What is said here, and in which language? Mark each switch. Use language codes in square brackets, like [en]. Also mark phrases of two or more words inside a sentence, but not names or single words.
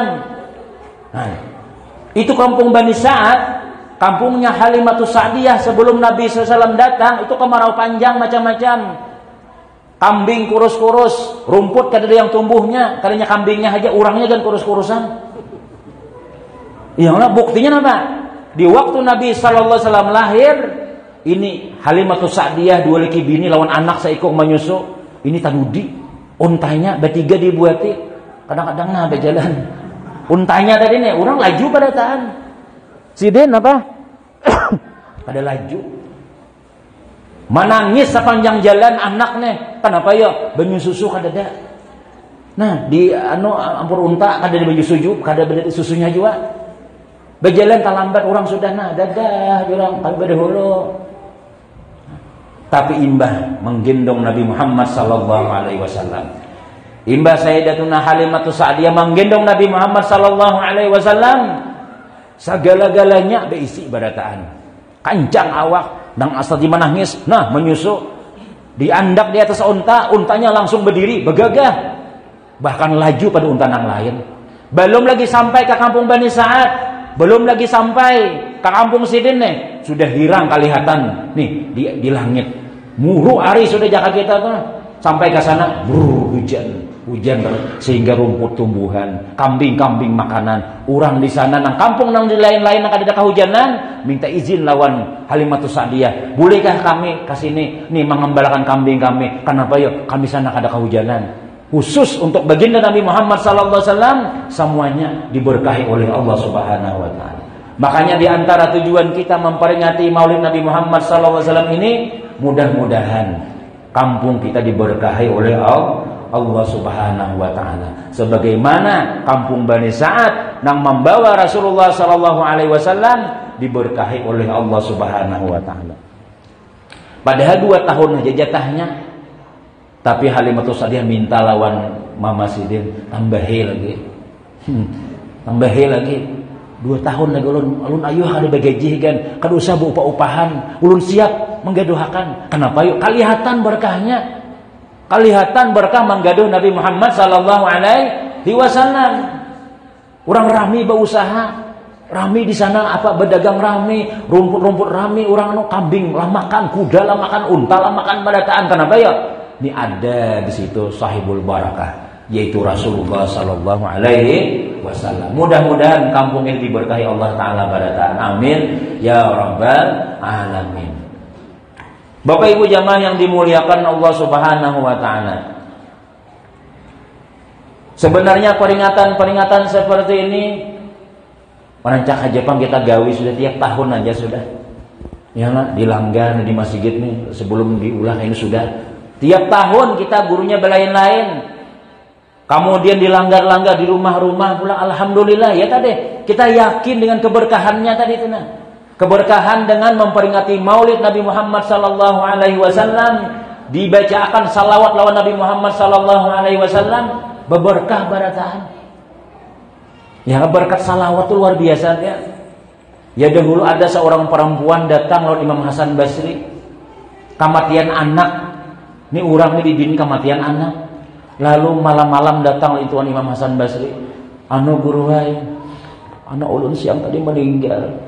[bjn] Nah, itu kampung Bani Sa'ad, kampungnya Halimatus Sa'diyah sebelum Nabi SAW datang, itu kemarau panjang macam-macam. Kambing kurus-kurus, rumput kada ada yang tumbuhnya, kadanya kambingnya aja, orangnya kan kurus-kurusan. Ya Allah, buktinya apa? Di waktu Nabi [ar] صلى الله عليه وسلم [bjn] lahir, ini Halimatus Sa'diyah 2 laki bini lawan anak seikung menyusu. Ini tanudi, untanya bertiga dibuati. Kadang-kadang nah berjalan. Untanya tadi nih, orang laju pada tahan. Siden apa? Pada laju. Menangis sepanjang jalan anak nih. Kenapa ya? Banyu susu kada ada. Nah, di ampur unta kada ada banyu susu, kada ada susunya juga. Berjalan terlambat orang sudah dadah orang kami berdahulu. Tapi imbah menggendong Nabi Muhammad [ar] صلى الله عليه وسلم. [bjn] Imbah Sayyidatuna Halimatus Sa'diyah menggendong Nabi Muhammad [ar] صلى الله عليه وسلم. [bjn] Segala-galanya berisi barataan. Kancang awak, nang asal dimanangis, nah menyusu. Diandak di atas unta, untanya langsung berdiri, bergagah. Bahkan laju pada unta nang lain. Belum lagi sampai ke kampung Bani Sa'ad. Belum lagi sampai ke kampung Sidin nih, sudah hilang kelihatan nih di langit. Muru hari sudah jaga kita tuh. Sampai ke sana, hujan sehingga rumput tumbuhan, kambing-kambing makanan. Orang di sana nang kampung nang di lain-lain nang ada kehujanan, minta izin lawan Halimatus Sa'diyah. Bolehkah kami ke sini nih mengembalakan kambing kami? Kenapa ya? [id] Kami sana ada kehujanan. Khusus untuk baginda Nabi Muhammad [ar] صلى الله عليه وسلم [id] semuanya diberkahi oleh Allah [ar] سبحانه وتعالى. [id] Makanya di antara tujuan kita memperingati Maulid Nabi Muhammad [ar] صلى الله عليه وسلم [id] ini, mudah-mudahan kampung kita diberkahi oleh Allah [ar] سبحانه وتعالى. [id] Sebagaimana kampung Bani Sa'ad yang membawa Rasulullah [ar] صلى الله عليه وسلم [id] diberkahi oleh Allah [ar] سبحانه وتعالى. [bjn] Padahal 2 tahun aja jatahnya. Tapi Halimatus Sa'diyah minta lawan Mama Sidin tambahi lagi. Tambahi lagi. 2 tahun lagi ulun ayo kada bagaji kan. Kada usah upah-upahan. Ulun siap menggaduhakan. Kenapa yuk? Kelihatan berkahnya. Kelihatan berkah menggaduh Nabi Muhammad [ar] صلى الله عليه وسلم. [bjn] Orang rami berusaha. Rami di sana apa berdagang rami, rumput-rumput rami, orang kambing lah makan, kuda lah makan, unta lah makan badataan. Kenapa ya? Ini ada di situ [ar] صاحب البركة, [bjn] yaitu Rasulullah [ar] صلى الله عليه وسلم. [bjn] Mudah-mudahan kampung ini diberkahi Allah taala barataan. [ar] آمين يا رب العالمين. [id] Bapak Ibu jamaah yang dimuliakan Allah [ar] سبحانه وتعالى. [bjn] Sebenarnya peringatan-peringatan seperti ini Panancak Jepang kita gawi sudah tiap tahun aja sudah. Ya lah, dilanggar di masjid nih sebelum diulang ini sudah. Tiap tahun kita gurunya berlain-lain. Kemudian dilanggar-langgar di rumah-rumah pula, alhamdulillah ya tadi. Kita yakin dengan keberkahannya tadi itu nah. Keberkahan dengan memperingati Maulid Nabi Muhammad [ar] صلى الله عليه وسلم, [bjn] dibacakan salawat lawan Nabi Muhammad [ar] صلى الله عليه وسلم, [bjn] berberkah barataan. Ya berkat salawat itu luar biasa ya. Ya dahulu ada seorang perempuan datang lawan Imam Hasan Basri, kematian anak. Ini orang ini dibini kematian anak. Lalu malam-malam datang itu Imam Hasan Basri, anu guru wae, anak ulun siang tadi meninggal.